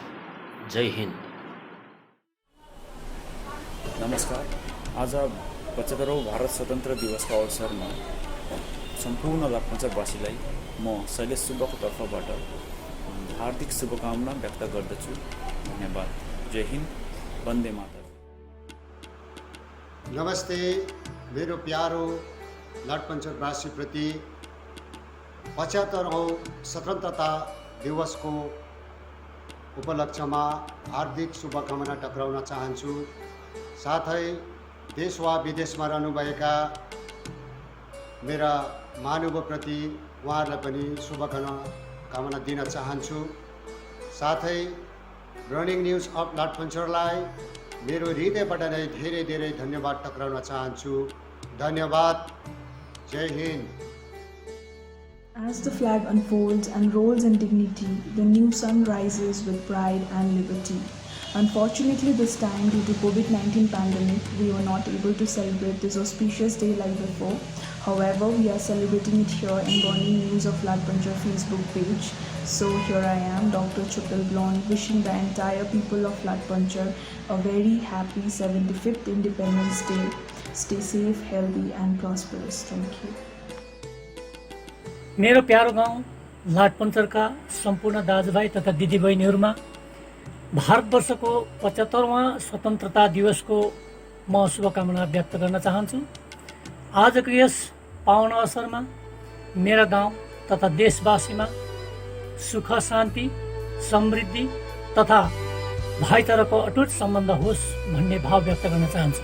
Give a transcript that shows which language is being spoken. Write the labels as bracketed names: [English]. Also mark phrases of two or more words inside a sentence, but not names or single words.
[Hindi] जय हिन्द। [Nepali] नमस्कार। आज 75औं भारत स्वतन्त्र दिवसको अवसरमा सम्पूर्ण लाठपन्चरवासीलाई म शैलेश सुब्बाको तर्फबाट हार्दिक शुभकामना व्यक्त गर्दछु। धन्यवाद। [Hindi] जय हिन्द, [Sanskrit] वन्दे मातरम। [Nepali] नमस्ते। मेरो प्यारो लाठपन्चरवासी प्रति 75औं स्वतन्त्रता दिवसको उपलक्ष्यमा हार्दिक शुभकामना टक्राउन चाहन्छु। साथै देश वा विदेशमा रहनुभएका मेरा महानुभावप्रति उहाँहरूलाई पनि शुभकामना दिन चाहन्छु। साथै बर्निङ न्युज अफ लाठपन्चरलाई मेरो हृदयबाट नै धेरै धन्यवाद टक्राउन चाहन्छु। धन्यवाद। [Hindi] जय हिन्द। [English] As the flag unfolds and rolls in dignity, the new sun rises with pride and liberty. Unfortunately, this time, due to COVID-19 pandemic, we were not able to celebrate this auspicious day like before. However, we are celebrating it here in Burningnews of Ladpanjar Facebook page. So here I am, Dr. Chupil Blonde, wishing the entire people of Latpanchar a very happy 75th Independence Day. Stay safe, healthy and prosperous. Thank you. [Nepali] मेरो प्यारो गाउँ लाटपन्चरका सम्पूर्ण दाजुभाइ तथा दिदीबहिनीहरूमा भारतवर्षको 75वां स्वतन्त्रता दिवसको म शुभकामना व्यक्त गर्न चाहन्छु। आजको यस पावन अवसरमा मेरा गाउँ तथा देशवासीमा सुख शान्ति समृद्धि तथा भाइचाराको अटुट सम्बन्ध होस् भन्ने भाव व्यक्त गर्न चाहन्छु।